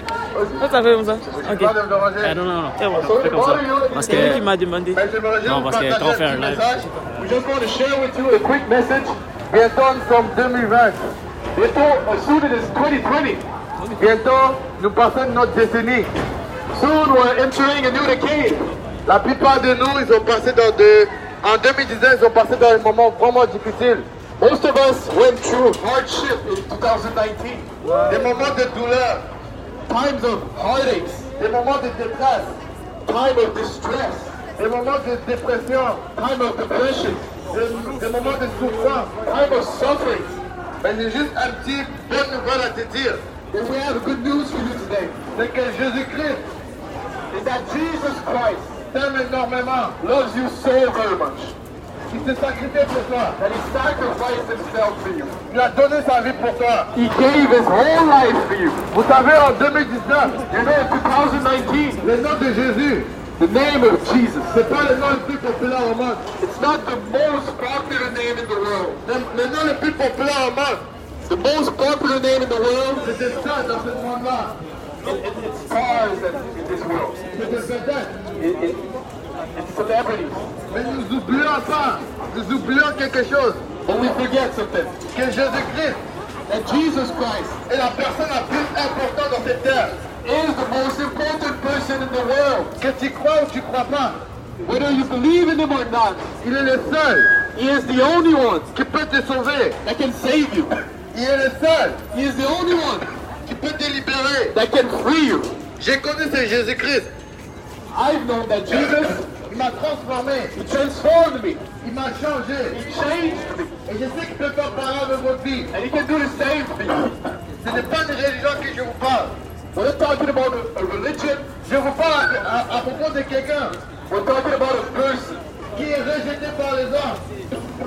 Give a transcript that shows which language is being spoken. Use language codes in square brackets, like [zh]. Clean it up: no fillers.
[fr] Ça fait comme ça. Ok. Non. Fais comme ça. Parce que... C'est lui qui m'a demandé. Non, parce que quand on fait un live... [en] We just want to share with you a quick message. [fr] Bientôt, nous sommes 2020. Bientôt, [en] soon it is 2020. [fr] Bientôt, nous passons notre décennie. [en] Soon we're entering a new decade. [fr] La plupart de nous, ils ont passé en 2019, ils ont passé dans un moment vraiment difficile. [en] Most of us went through hardship in 2019. [fr] Des moments de douleur. [en] Times of heartaches, [fr] des moments de détresse, [en] time of distress, [fr] des moments de dépression, [en] time of depression, [fr] des moments de souffrance, [en] time of suffering. [fr] Mais j'ai juste un petit bonne nouvelle à te dire. [en] And we have good news for you today. [fr] C'est que Jésus-Christ, [en] is that Jesus Christ [fr] t'aime énormément, [en] loves you so very much. [fr] Il s'est sacrifié pour toi. [en] And he sacrificed himself for you. [fr] Il a donné sa vie pour toi. [en] He gave his whole life for you. [fr] Vous savez, en 2019, [en] you know, in 2019, [fr] le nom de Jésus, [en] the name of Jesus, [fr] c'est pas le nom le plus populaire au monde. [en] It's not the most popular name in the world. [fr] Le nom le plus populaire au monde, [en] the most popular name in the world, [fr] c'était ça dans ce monde-là. [en] It's cars in this world. [fr] C'était vedette. [en] It's celebrities. [fr] Mais nous oublions pas, nous oublions quelque chose. [en] But we forget something. [fr] Que Jésus-Christ, [en] that Jesus Christ, [fr] est la personne la plus importante dans cette terre. [en] Is the most important person in the world. [fr] Que tu crois ou tu crois pas. [en] Whether you believe in him or not, [fr] il est le seul. [en] He is the only one [fr] qui peut te sauver. [en] That can save you. [fr] Il est le seul. [en] He is the only one [fr] qui peut te libérer. [en] That can free you. [fr] J'ai connu ce Jésus-Christ. [en] I've known that Jesus, [fr] il m'a transformé. [en] He transformed me. [fr] Il m'a changé. [en] He changed me. [fr] Et je sais qu'il peut faire pareil avec votre vie. [en] And he can do the same for you. [fr] Ce n'est pas une religion que je vous parle. [en] We're not talking about a religion. [fr] Je vous parle à propos de quelqu'un. [en] We're talking about a person [fr] qui est rejeté par les hommes.